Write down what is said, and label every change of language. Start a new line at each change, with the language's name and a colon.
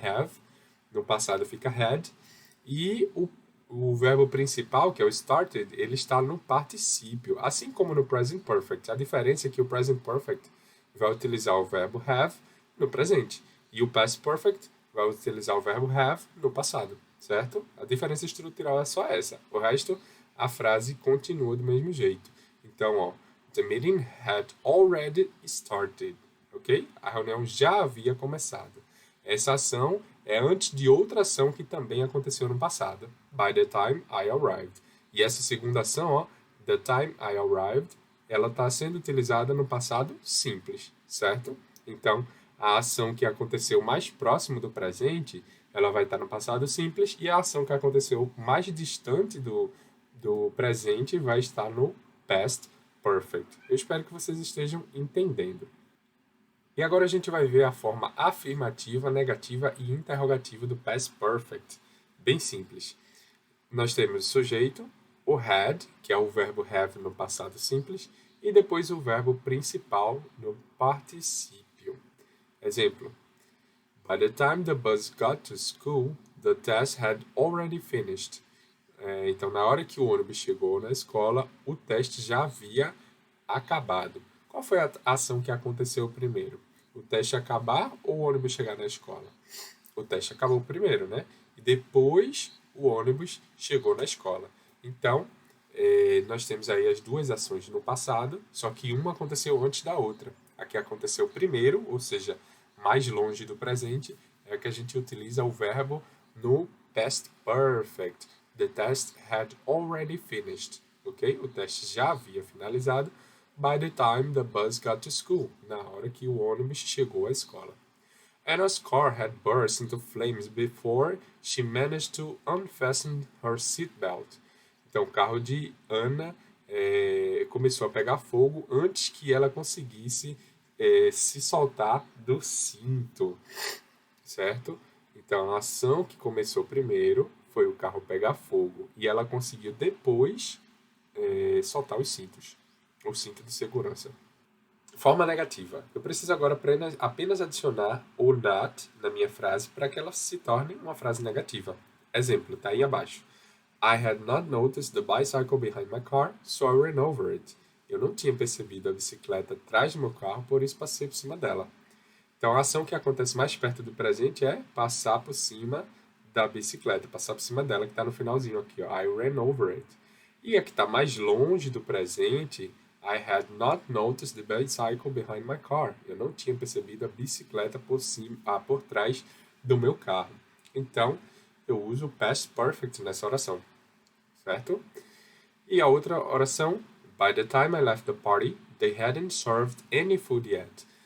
Portuguese: Have, no passado fica had, e o verbo principal, que é o started, ele está no particípio, assim como no present perfect. A diferença é que o present perfect vai utilizar o verbo have no presente e o past perfect vai utilizar o verbo have no passado, certo? A diferença estrutural é só essa. O resto, a frase continua do mesmo jeito. Então, ó,
English: the meeting had already started, ok?
Portuguese: A reunião já havia começado. Essa ação é antes de outra ação que também aconteceu no passado.
English: By the time I arrived.
Portuguese: E essa segunda ação, ó,
English: the time I arrived,
Portuguese: ela está sendo utilizada no passado simples, certo? Então, a ação que aconteceu mais próximo do presente, ela vai estar no passado simples, e a ação que aconteceu mais distante do presente vai estar no past perfect. Eu espero que vocês estejam entendendo. E agora a gente vai ver a forma afirmativa, negativa e interrogativa do past perfect. Bem simples. Nós temos o sujeito, o had, que é o verbo have no passado simples, e depois o verbo principal no particípio.
English: Exemplo: By the time the bus got to school, the test had already finished.
Portuguese: Então, na hora que o ônibus chegou na escola, o teste já havia acabado. Qual foi a ação que aconteceu primeiro? O teste acabar ou o ônibus chegar na escola? O teste acabou primeiro, né? E depois o ônibus chegou na escola. Então, nós temos aí as duas ações no passado, só que uma aconteceu antes da outra. A que aconteceu primeiro, ou seja, mais longe do presente, é a que a gente utiliza o verbo no past perfect.
English: The test had already finished.
Portuguese: Ok? O teste já havia finalizado.
English: By the time the bus got to school.
Portuguese: Na hora que o ônibus chegou à escola.
English: Anna's car had burst into flames before she managed to unfasten her seatbelt.
Portuguese: Então, o carro de Ana começou a pegar fogo antes que ela conseguisse se soltar do cinto, certo? Então, a ação que começou primeiro foi o carro pegar fogo e ela conseguiu depois soltar os cintos, o cinto de segurança. Forma negativa. Eu preciso agora apenas adicionar o not na minha frase para que ela se torne uma frase negativa. Exemplo, está aí abaixo.
English: I had not noticed the bicycle behind my car, so I ran over it.
Portuguese: Eu não tinha percebido a bicicleta atrás do meu carro, por isso passei por cima dela. Então, a ação que acontece mais perto do presente é passar por cima da bicicleta, passar por cima dela, que está no finalzinho aqui, ó.
English: I ran over it.
Portuguese: E a que está mais longe do presente,
English: I had not noticed the bicycle behind my car.
Portuguese: Eu não tinha percebido a bicicleta por trás do meu carro. Então, eu uso o past perfect nessa oração, certo? E a outra oração,
English: by the time I left the party, they hadn't served any food yet.